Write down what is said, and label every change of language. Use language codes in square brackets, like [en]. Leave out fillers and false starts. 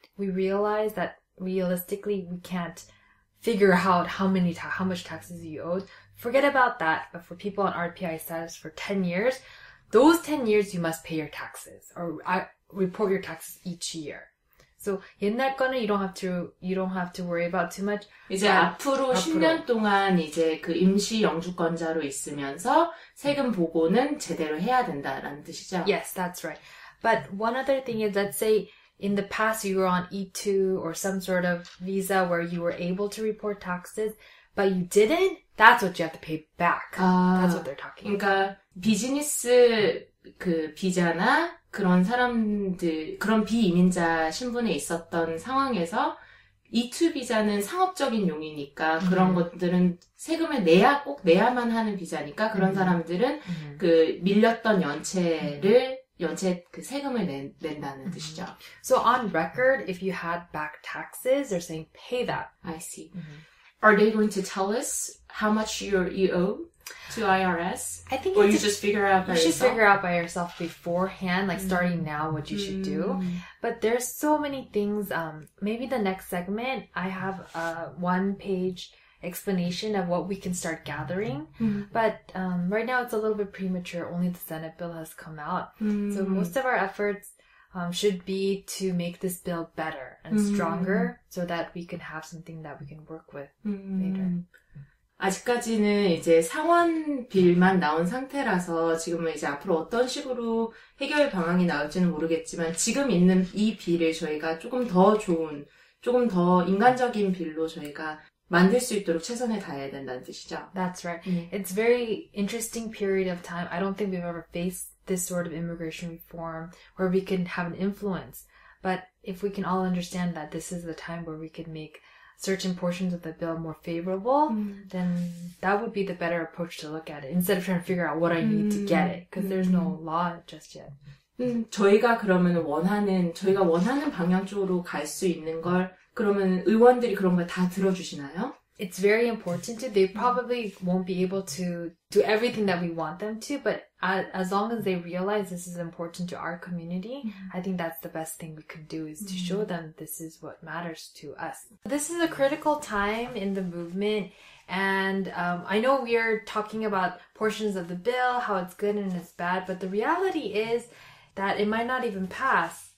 [en] we realize that realistically we can't figure out how much taxes you owe, forget about that. But for people on RPI status for 10 years, those 10 years you must pay your taxes or report your taxes each year. So [ko] 옛날 거는 [en] you don't have to worry about too much. [ko] 이제 앞으로 10년 동안 이제 그 임시 영주권자로 있으면서 세금 보고는 제대로 해야 된다라는 뜻이죠. [en] Yes, that's right. But one other thing is, let's say in the past you were on E2 or some sort of visa where you were able to report taxes, but you didn't, that's what you have to pay back. That's what they're talking about. [ko] 그러니까 비즈니스 그 비자나 그런 사람들, 그런 비이민자 신분에 있었던 상황에서 E2 비자는 상업적인 용이니까 그런 것들은 세금을 꼭 내야만 하는 비자니까 그런 사람들은 그 밀렸던 연체 그 세금을 낸다는 뜻이죠. [en] So on record, if you had back taxes, they're saying pay that. I see. Are they going to tell us how much you owe to IRS? I think or you just figure out by yourself? You should figure out by yourself beforehand, like starting now what you should do. But there's so many things. Maybe the next segment, I have a 1-page explanation of what we can start gathering. But right now it's a little bit premature. Only the Senate bill has come out. So most of our efforts should be to make this bill better and stronger so that we can have something that we can work with later. [ko] 아직까지는 이제 상원 빌만 나온 상태라서 지금은 이제 앞으로 어떤 식으로 해결 방안이 나올지는 모르겠지만 지금 있는 이 빌을 저희가 조금 더 좋은, 조금 더 인간적인 빌로 저희가 만들 수 있도록 최선을 다해야 된다는 뜻이죠. [en] That's right. It's very interesting period of time. I don't think we've ever faced this sort of immigration reform where we can have an influence. But if we can all understand that this is the time where we can make certain portions of the bill more favorable, then that would be the better approach to look at it instead of trying to figure out what I need to get it because there's no law just yet. [ko] 저희가 그러면 저희가 원하는 방향 쪽으로 갈 수 있는 걸 그러면 의원들이 그런 걸 다 들어주시나요? [en] It's very important to. They probably won't be able to do everything that we want them to, but as long as they realize this is important to our community, I think that's the best thing we could do is to show them this is what matters to us. This is a critical time in the movement, and I know we are talking about portions of the bill, how it's good and it's bad, but the reality is that it might not even pass.